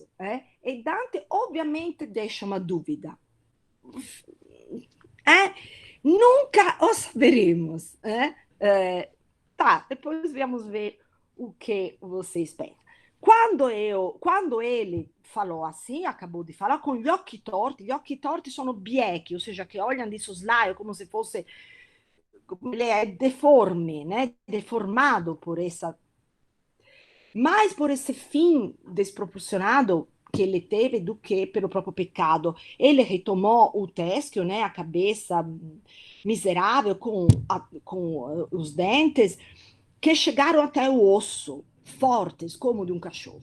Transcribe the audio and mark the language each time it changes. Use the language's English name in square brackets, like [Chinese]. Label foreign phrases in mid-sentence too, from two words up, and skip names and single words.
[Portuguese] E Dante, obviamente, deixa uma dúvida. É? Nunca o saberemos. Tá, depois vamos ver o que você espera. Quando ele falou assim, acabou de falar, com [Italian] gli occhi torti sono biechi, [Portuguese] ou seja, que olham de soslaio como se fosse. Ele é deforme, né? Deformado por essa mais por esse fim desproporcionado que ele teve do que pelo próprio pecado. Ele retomou o teschio, né, a cabeça miserável com os dentes que chegaram até o osso, fortes como de um cachorro.